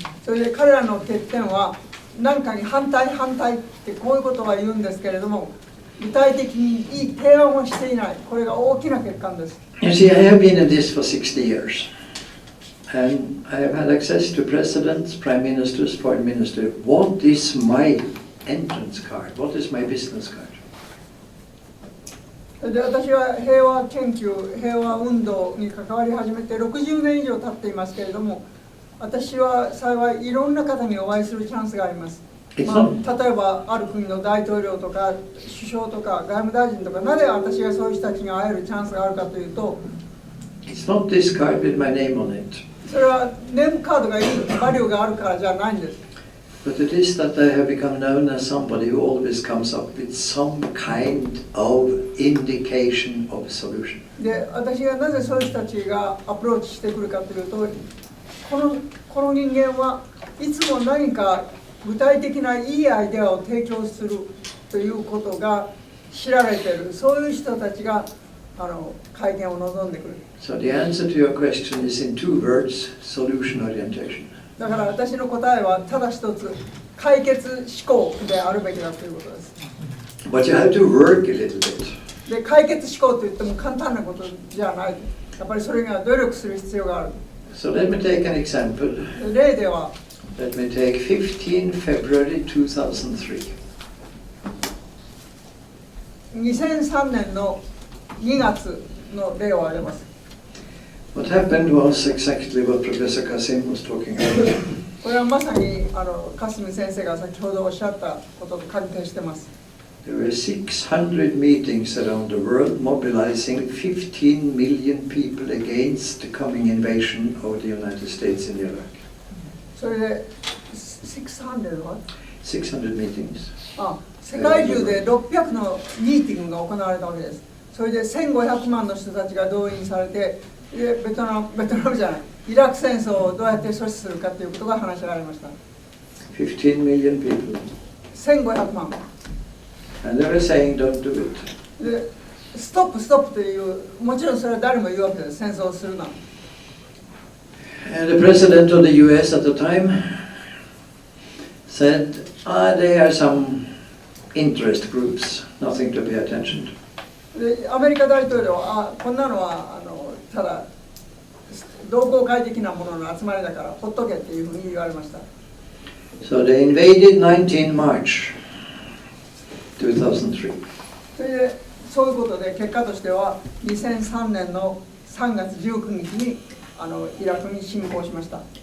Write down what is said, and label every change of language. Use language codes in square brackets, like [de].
[ja] それで彼らの欠点は何かに反対ってこういうことは言うんですけれども、具体的にいい提案をしていない。これが大きな欠陥です。 [en] You see, I have been in this for 60 years, and I have had access to presidents, prime ministers, foreign ministers. What is my entrance card? What is my business card? [ja] で私は平和研究、平和運動に関わり始めて60年以上経っていますけれども、私は幸いいろんな方にお会いするチャンスがあります。例えばある国の大統領とか首相とか外務大臣とか、なぜ私がそういう人たちに会えるチャンスがあるかというと、 [en] It's not this card with my name on it. [ja] それはネームカードがいるバリューがあるからじゃないんです。 [en] But it is that I have become known as somebody who always comes up with some kind of indication of solution. [ja] で、私がなぜそういう人たちがアプローチしてくるかというと、この人間はいつも何か具体的ないいアイデアを提供するということが知られている、そういう人たちが会見を望んでくる。 [en] So the answer to your question is in 2 words: solution orientation. [ja] だから私の答えはただ一つ、解決思考であるべきだということです。 [en] But you have to work a little bit. [ja] で、解決思考といっても簡単なことじゃない。やっぱりそれには努力する必要がある。 [en] So let me take an example. [ja] 例では、 [en] Let me take 15 February 2003. [ja] 2003年の2月の例を挙げます。 [en] What happened was exactly what Professor Kasim was talking about. [ja] これはまさにカスミ先生が先ほどおっしゃったことと関係しています。 [en] There were 600 meetings around the world mobilizing 15 million people against the coming invasion of the United States in Iraq. [ja] それで600は [en] 600 meetings. [ja] 世界中で600のミーティングが行われたわけです。それで1500万の人たちが動員されて、ベトナムじゃない、イラク戦争をどうやって阻止するかということが話し合われました。 [en] 15 million people. [ja] 1500万。 [en] And they were saying, don't do it. [ja] で、ストップという、もちろんそれは誰も言うわけです。戦争をするな。 [en] And the president of the US at the time said, they are some interest groups, nothing to pay attention to. [ja] で、アメリカ大統領は、こんなのはただ同好会的なものの集まりだからほっとけっていうふうに言われました。 [en] So they invaded 19 March 2003. [ja] それでそういうことで結果としては2003年の3月19日にイラクに侵攻しました。